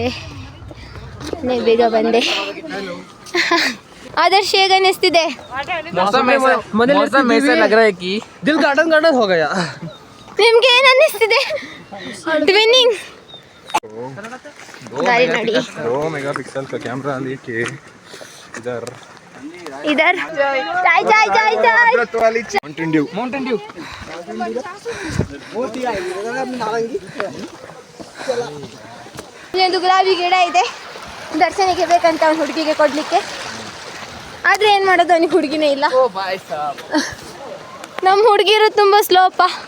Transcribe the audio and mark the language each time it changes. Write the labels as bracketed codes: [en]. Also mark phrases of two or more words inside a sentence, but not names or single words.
[kn] ನಾನೇ ಬೇಗ ಬಂದೆ. ಆದರ್ಶ ಹೇಗೆ ಅನ್ನಿಸ್ತಿದೆ? [hi] दिल गार्डन गार्डन हो गया. [kn] ನಿಮ್ಗೆ ಏನು ಅನ್ನಿಸ್ತಿದೆ? ಟ್ವಿನ್ನಿಂಗ್ ಗಾಡಿ ನೋಡಿ. [hi] 2 मेगापिक्सल का कैमरा लेके इधर इधर चाय चाय चाय चाय माउंटेन ड्यू [kn] ಇಲ್ಲೊಂದು ಗುಲಾಬಿ ಗಿಡ ಇದೆ, ದರ್ಶನಿಗೆ ಬೇಕಂತ ಅವ್ನ ಹುಡುಗಿಗೆ ಕೊಡ್ಲಿಕ್ಕೆ. ಆದ್ರೆ ಏನ್ ಮಾಡೋದು, ಅವನಿಗೆ ಹುಡುಗಿನೇ ಇಲ್ಲ. ನಮ್ಮ ಹುಡುಗಿರು ತುಂಬಾ ಸ್ಲೋಪ.